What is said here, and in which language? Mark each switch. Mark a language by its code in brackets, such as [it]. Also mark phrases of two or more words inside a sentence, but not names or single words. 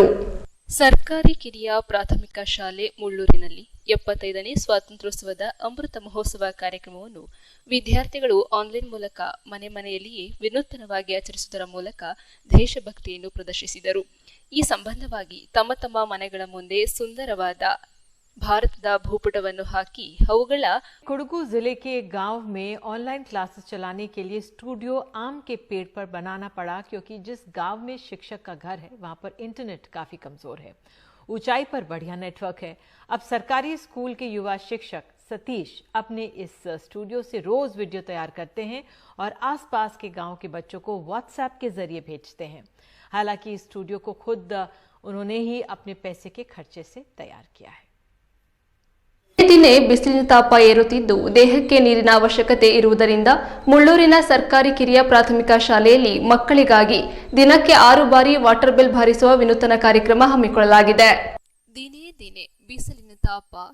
[kn] ಸರ್ಕಾರಿ ಕಿರಿಯ ಪ್ರಾಥಮಿಕ ಶಾಲೆ ಮುಳ್ಳೂರಿನಲ್ಲಿ 75ನೇ ಸ್ವಾತಂತ್ರ್ಯೋತ್ಸವದ ಅಮೃತ ಮಹೋತ್ಸವ ಕಾರ್ಯಕ್ರಮವನ್ನು ವಿದ್ಯಾರ್ಥಿಗಳು ಆನ್ಲೈನ್ ಮೂಲಕ ಮನೆಯಲ್ಲಿಯೇ ವಿನೂತನವಾಗಿ ಆಚರಿಸುವುದರ ಮೂಲಕ ದೇಶಭಕ್ತಿಯನ್ನು ಪ್ರದರ್ಶಿಸಿದರು. ಈ ಸಂಬಂಧವಾಗಿ ತಮ್ಮ ಮನೆಗಳ ಮುಂದೆ ಸುಂದರವಾದ ಭಾರತದ ಭೂಪಟವನ್ನು ಹಾಕಿ ಅವುಗಳ [hi] कोडगू जिले के गांव में ऑनलाइन क्लासेस चलाने के लिए स्टूडियो आम के पेड़ पर बनाना पड़ा, क्योंकि जिस गांव में शिक्षक का घर है वहां पर इंटरनेट काफ़ी कमज़ोर है। ऊंचाई पर बढ़िया नेटवर्क है। अब सरकारी स्कूल के युवा शिक्षक सतीश अपने इस स्टूडियो से रोज वीडियो तैयार करते हैं और आसपास के गांव के बच्चों को व्हाट्सएप के जरिए भेजते हैं। हालांकि इस स्टूडियो को खुद उन्होंने ही अपने पैसे के खर्चे से तैयार किया है। [kn] ದಿನೇ ಬಿಸಿಲಿನ ತಾಪ ಏರುತ್ತಿದ್ದು ದೇಹಕ್ಕೆ ನೀರಿನ ಅವಶ್ಯಕತೆ ಇರುವುದರಿಂದ ಮುಳ್ಳೂರಿನ ಸರ್ಕಾರಿ ಕಿರಿಯ ಪ್ರಾಥಮಿಕ ಶಾಲೆಯಲ್ಲಿ ಮಕ್ಕಳಿಗಾಗಿ ದಿನಕ್ಕೆ 6 ಬಾರಿ ವಾಟರ್ ಬಿಲ್ ಭರಿಸುವ ವಿನೂತನ ಕಾರ್ಯಕ್ರಮ ಹಮ್ಮಿಕೊಳ್ಳಲಾಗಿದೆ. ದಿನೇ ದಿನೇ ಬಿಸಿಲಿನ ತಾಪ